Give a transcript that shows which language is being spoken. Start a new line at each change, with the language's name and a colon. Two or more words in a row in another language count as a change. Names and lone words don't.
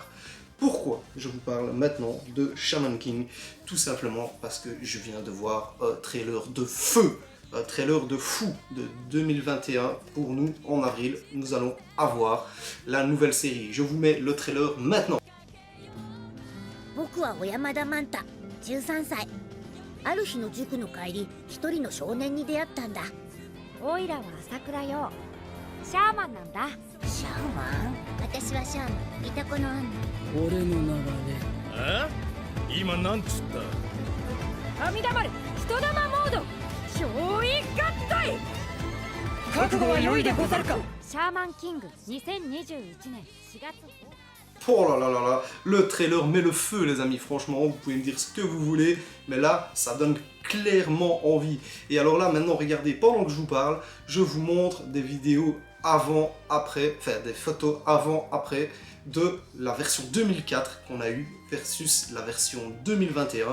French: Pourquoi je vous parle maintenant de Shaman King? Tout simplement parce que je viens de voir un trailer de feu, un trailer de fou de 2021 pour nous en avril. Nous allons avoir la nouvelle série. Je vous mets le trailer maintenant.
Japanese: 僕は小山田マンタ13歳ある日の塾の帰り一人の少年に出会ったんだオイラは朝倉よシャーマンなんだシャーマン私はシャーマンいたこのアンナ俺の名はね今なんつった阿弥陀丸人玉モード憑依合体覚悟は良いでござるかシャーマンキング2021年4月
French: Oh là là là là, le trailer met le feu les amis, franchement, vous pouvez me dire ce que vous voulez, mais là, ça donne clairement envie. Et alors là, maintenant, regardez, pendant que je vous parle, je vous montre des vidéos avant, après, enfin des photos avant, après, de la version 2004 qu'on a eue versus la version 2021.